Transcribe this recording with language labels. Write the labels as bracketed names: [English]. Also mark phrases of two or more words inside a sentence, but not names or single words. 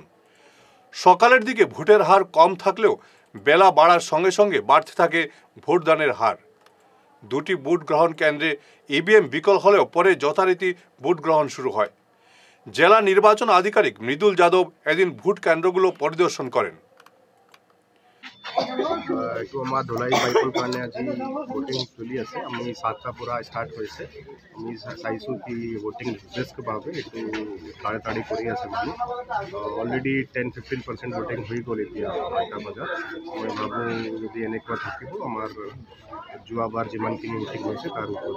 [Bangla] সকালের দিকে ভোটের হার কম থাকলেও বেলা বাড়ার সঙ্গে সঙ্গে বাড়তে থাকে ভোটদানের হার। 2টি ভোট গ্রহণ কেন্দ্রে ইভিএম বিকল হলেও পরে যথারীতি ভোট গ্রহণ শুরু হয়। জেলা নির্বাচন আধিকারিক মৃদুল যাদব এদিন ভোট কেন্দ্রগুলো পরিদর্শন করেন। [Assamese] এইটো আমাৰ ধলাই বাইকল কাৰণে আজি ভোটিং চলি আছে। আমি 7টাৰ পৰা ষ্টাৰ্ট হৈছে। আমি চাইছোঁ কি ভোটিং ডেস্কভাৱে এইটো তাড়াতাড়ি কৰি আছে মানে অলৰেডি 10-15% ভোটিং হৈ গ'ল। এতিয়া 8টা বজাত মই ভাবোঁ যদি এনেকুৱা থাকিব আমাৰ যোৱাবাৰ যিমানখিনি ভোটিং হৈছে তাৰ ওপৰত